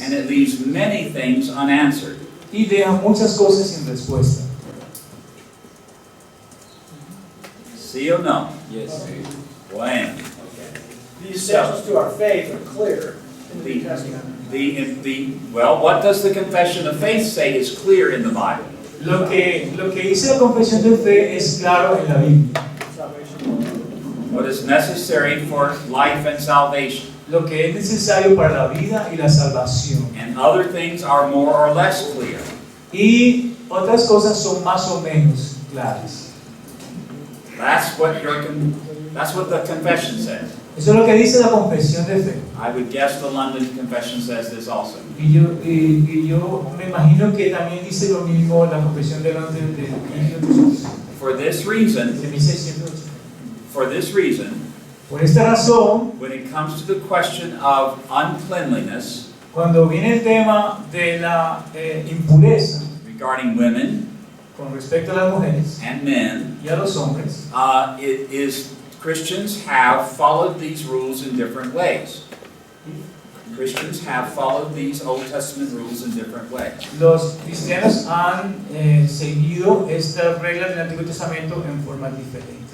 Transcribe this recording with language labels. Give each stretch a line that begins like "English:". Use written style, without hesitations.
English: and it leaves many things unanswered.
Spanish: y deja muchas cosas sin respuesta. ¿Sí o no?
English: Yes.
Spanish: Bueno.
English: The essentials to our faith are clear in the New Testament. Well, what does the confession of faith say is clear in the Bible?
Spanish: Lo que dice la confesión de fe es claro en la Biblia.
English: What is necessary for life and salvation?
Spanish: Lo que es necesario para la vida y la salvación.
English: And other things are more or less clear.
Spanish: Y otras cosas son más o menos claras.
English: That's what the confession says.
Spanish: Eso es lo que dice la confesión de fe.
English: I would guess the London Confession says this also.
Spanish: Y yo me imagino que también dice lo mismo la confesión de Londres de 1508.
English: For this reason,
Spanish: De 1608.
English: for this reason,
Spanish: Por esta razón,
English: when it comes to the question of uncleanliness
Spanish: cuando viene el tema de la impureza
English: regarding women
Spanish: con respecto a las mujeres
English: and men,
Spanish: y a los hombres,
English: it is Christians have followed these rules in different ways. Christians have followed these Old Testament rules in different ways.
Spanish: los cristianos han seguido estas reglas del Antiguo Testamento en formas diferentes.